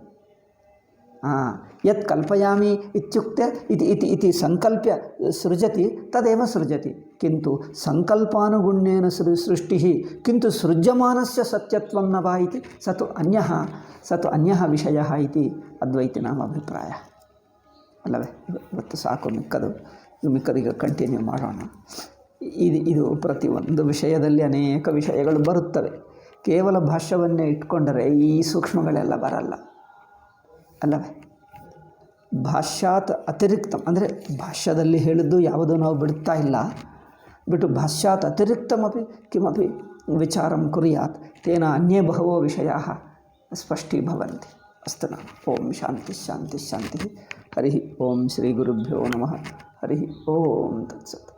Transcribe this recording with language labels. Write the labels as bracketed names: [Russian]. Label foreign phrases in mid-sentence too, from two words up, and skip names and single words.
[Sanskrit] यत् कल्पयामि इत्युक्ते इति संकल्प्य सृजति तदेव सृजति किन्तु संकल्पानुगुण्येन सृष्टिः किन्तु सृज्यमानस्य सत्यत्वं न वा इति स तु अन्यः विषयः इति अद्वैतिनां अभिप्रायः [Kannada] अल्लवे ಇವತ್ತು ಸಾಕು ಮಿಕ್ಕದೀಗ ಕಂಟಿನ್ಯೂ ಮಾಡೋಣ ಇದು ಪ್ರತಿಯೊಂದು ವಿಷಯದಲ್ಲಿ ಅನೇಕ ವಿಷಯಗಳು ಬರುತ್ತವೆ ಕೇವಲ ಭಾಷ್ಯವನ್ನೇ ಇಟ್ಕೊಂಡರೆ ಈ ಸೂಕ್ಷ್ಮಗಳೆಲ್ಲ ಬರಲ್ಲ ಅಲ್ಲವೇ [Sanskrit] ಭಾಷ್ಯಾತ್ ಅತಿರಿಕ್ತ [Kannada] ಅಂದರೆ ಭಾಷ್ಯದಲ್ಲಿ ಹೇಳಿದ್ದು ಯಾವುದೂ ನಾವು ಬಿಡುತ್ತಾ ಇಲ್ಲ ಬಿಟ್ಟು [Sanskrit] ಭಾಷ್ಯಾತ್ ಅತಿರಿಕ್ತಮಪಿ ಕಿಮಪಿ ವಿಚಾರಂ ಕುರ್ಯಾತ್ ತೇನ ಅನ್ಯೇ ಬಹವೋ ವಿಷಯಾಃ ಸ್ಪಷ್ಟೀಭವಂತಿ ಅಸ್ತು ನಾ ಓಂ ಶಾಂತಿ ಶಾಂತಿ ಶಾಂತಿ ಹರಿ ಓಂ ಶ್ರೀ ಗುರುಭ್ಯೋ ನಮಃ ಹರಿ ಓಂ ತತ್ಸತ್